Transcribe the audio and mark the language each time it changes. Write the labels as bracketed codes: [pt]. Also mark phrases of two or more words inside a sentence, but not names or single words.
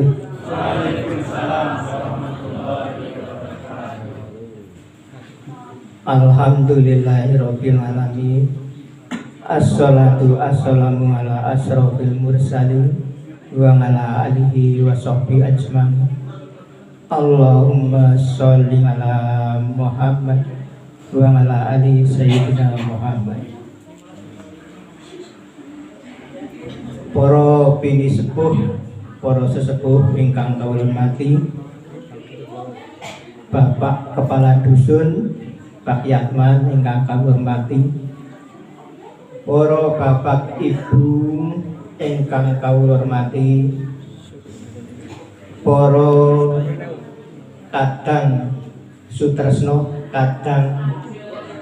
[ar] وعليكم السلام ورحمة الله وبركاته. الحمد لله رب العالمين. الصلاة والسلام على أشرف المرسلين وعلى آله وصحبه أجمعين. اللهم صل على محمد وعلى آل سيدنا محمد. [jv] Para bini sepuh, para sesepuh ingkang kawula hormati, Bapak Kepala Dusun, Pak Yatman ingkang kawula hormati, para bapak ibu ingkang kawula hormati, para kadang sutresno, kadang